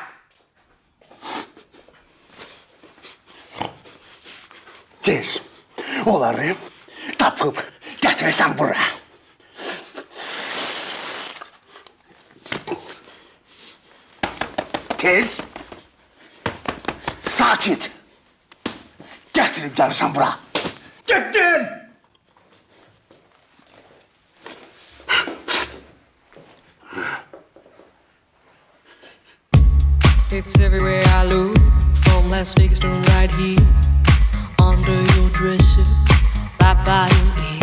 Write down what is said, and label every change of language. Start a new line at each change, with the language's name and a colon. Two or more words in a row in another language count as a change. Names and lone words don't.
Azerbaijani: Tez, onları tapıb gətirirsən bura. Tez, sakit. Gətirib gəlirsən bura. Getdin!
English: It's everywhere I look, from Las Vegas to right here, under your dresser, right by your ear.